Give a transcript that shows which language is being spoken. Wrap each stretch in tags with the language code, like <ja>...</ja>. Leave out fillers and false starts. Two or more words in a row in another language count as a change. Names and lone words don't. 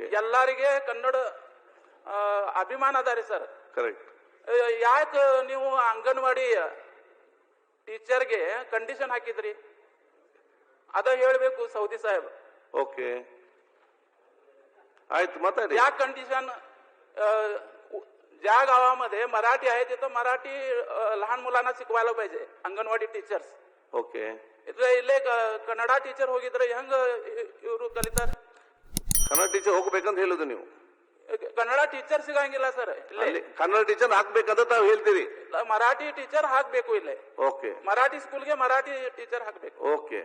<kn>ಎಲ್ಲರಿಗೆ ಕನ್ನಡ ಅಭಿಮಾನ ಅದಾರಿ ಸರ್. ಕರೆಕ್ಟ್. ಯಾಕೆ ನೀವು ಅಂಗನವಾಡಿ ಟೀಚರ್ಗೆ ಕಂಡೀಷನ್ ಹಾಕಿದ್ರಿ ಅದ ಹೇಳ್ಬೇಕು ಸೌದಿ ಸಾಹೇಬ್. ಓಕೆ ಆಯ್ತು ಮಾತಾಡಿ.</kn> <mr>या कंडिशन ज्या गावामध्ये मराठी आहे तिथं मराठी लहान मुलांना शिकवायला पाहिजे अंगणवाडी टीचर्स.</mr> <kn>ಓಕೆ. ಇಲ್ಲೇ ಕನ್ನಡ ಟೀಚರ್ ಹೋಗಿದ್ರೆ ಹೆಂಗ ಇವರು ಕಲಿತಾರೆ? ಕನ್ನಡ ಟೀಚರ್ ಹೋಗ್ಬೇಕಂತ ಹೇಳುದು ನೀವು? ಕನ್ನಡ ಟೀಚರ್ ಸಿಗಂಗಿಲ್ಲ ಸರ್. ಕನ್ನಡ ಟೀಚರ್ ಹಾಕ್ಬೇಕಂತ ತಾವು ಹೇಳ್ತೀರಿ? ಮರಾಠಿ ಟೀಚರ್ ಹಾಕ್ಬೇಕು ಇಲ್ಲೇ. ಓಕೆ. ಮರಾಠಿ ಸ್ಕೂಲ್ಗೆ ಮರಾಠಿ ಟೀಚರ್ ಹಾಕ್ಬೇಕು.</kn>